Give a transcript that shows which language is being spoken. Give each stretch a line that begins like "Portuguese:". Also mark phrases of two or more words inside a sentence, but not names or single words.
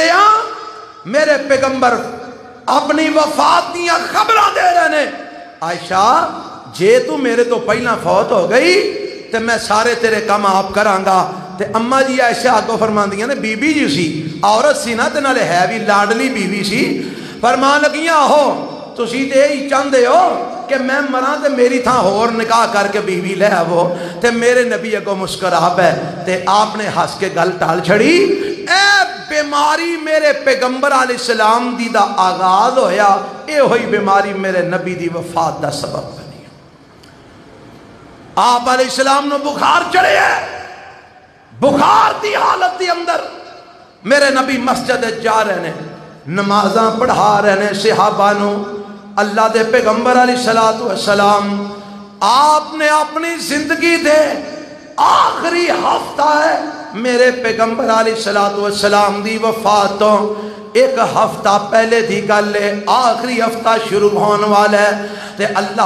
Punjabi: رہا میرے پیغمبر اپنی وفات دیا خبریں دے رہے نے عائشہ جے تو میرے تو پہلا فوت ہو گئی تے میں سارے تیرے کام آپ کراں گا تے اما جی عائشہ آگو فرمان دیا نے بی بی جی سی عورت سی نا تے نالے ہے بھی لاڈلی بی بی سی فرمان لگیاں ہو تسی تے ہی چاندے ہو کہ میں مران تے میری تھا اور نکاح کر کے بیوی لے وہ تے میرے نبی اگو مسکرا پے تے آپ نے ہنس کے گل ٹال چھڑی اے بیماری میرے پیغمبر
Arabic: علیہ السلام
Punjabi: دی دا آغاز ہویا اے ہوئی بیماری میرے نبی دی وفات دا سبب بنی آپ علیہ السلام نے بخار چڑھے ہے بخار دی حالت دی اندر میرے نبی مسجد جا رہے نے نمازاں پڑھا رہے ہیں صحابہ نو اللہ دے پیغمبر
Arabic: علیہ الصلوۃ والسلام
Punjabi: آپ نے اپنی زندگی دے آخری ہفتہ ہے میرے پیغمبر
Arabic: علیہ الصلوۃ والسلام
Punjabi: دی وفات تو ایک ہفتہ پہلے دی گل ہے آخری ہفتہ شروع ہونے والا ہے تے اللہ